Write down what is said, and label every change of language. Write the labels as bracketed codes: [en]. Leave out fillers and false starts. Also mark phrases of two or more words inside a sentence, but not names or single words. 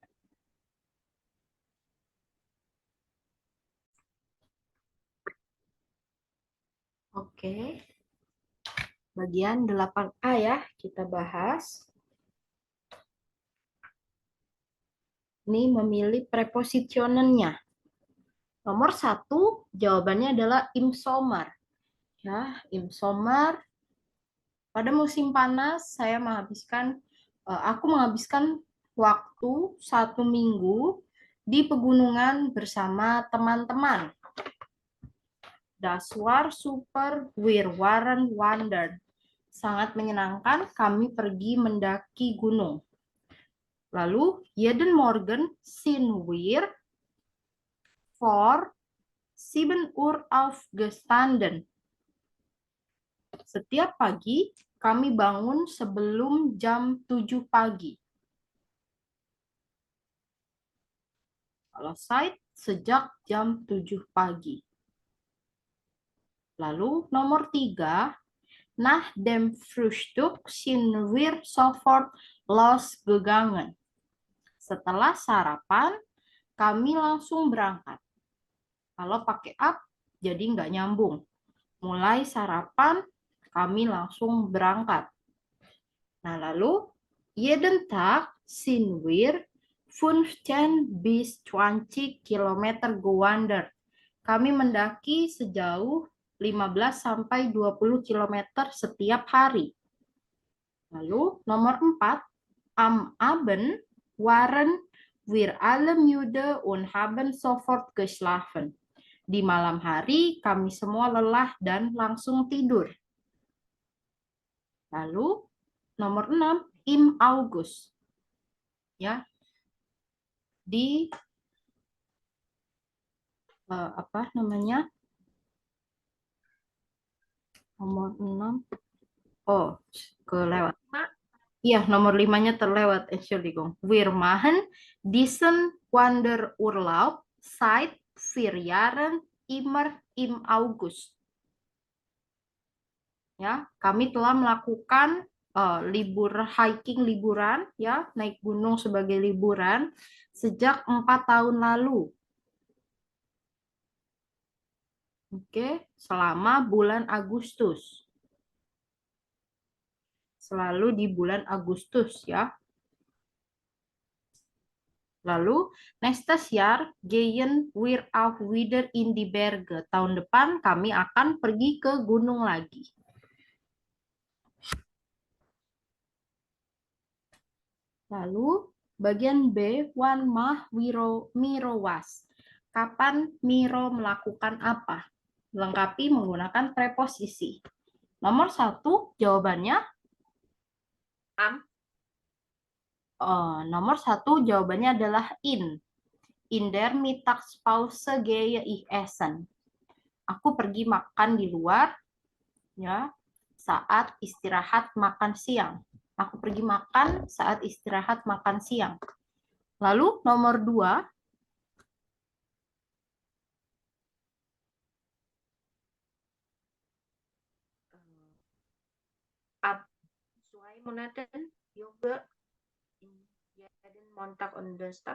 [id] Oke. Bagian 8A ya, kita bahas. Ini memilih prepositionennya. Nomor 1, jawabannya adalah [de] im Sommer. Ya, im Sommer. [id] Pada musim panas, aku menghabiskan waktu 1 minggu di pegunungan bersama teman-teman. [de] Das war super, wir waren wandern. [id] Sangat menyenangkan, kami pergi mendaki gunung. Lalu, [de] jeden Morgen sind wir vor 7 Uhr aufgestanden. [id] Setiap pagi, kami bangun sebelum jam 7 pagi. Kalau seit sejak jam 7 pagi. Lalu nomor 3, [de] nach dem Frühstück sind wir sofort losgegangen. [id] Setelah sarapan, kami langsung berangkat. Kalau pakai up, jadi nggak nyambung. Mulai sarapan, kami langsung berangkat. Nah, lalu, [de] jeden Tag sind wir 15 bis 20 Kilometer gewandert. [id] Kami mendaki sejauh 15 sampai 20 km setiap hari. Lalu nomor 4, [de] am Abend waren wir alle müde und haben sofort geschlafen. [id] Di malam hari kami semua lelah dan langsung tidur. Lalu nomor 6, [de] im August. [id] Ya. Di apa namanya? Nomor 6. Oh, kelewat. Iya, nomor 5-nya terlewat, Entschuldigung. [de] Wir machen diesen Wanderurlaub seit 4 Jahren immer im August. [id] Ya, kami telah melakukan hiking liburan, ya, naik gunung sebagai liburan sejak 4 tahun lalu. Oke, selama bulan Agustus. Selalu di bulan Agustus, ya. Lalu, [de] nächstes Jahr gehen wir auch wieder in die Berge. [id] Tahun depan kami akan pergi ke gunung lagi. Lalu, bagian B, [de] wann mach Miro was. [id] Kapan Miro melakukan apa? Lengkapi menggunakan preposisi. Nomor 1, jawabannya. Nomor 1, jawabannya adalah in. [de] In der Mittagspause gehe ich essen. [id] Aku pergi makan di luar, ya, saat istirahat makan siang. Aku pergi makan saat istirahat makan siang. Lalu nomor 2, [de] Ab 2 Monaten Yoga jeden Montag und Donnerstag.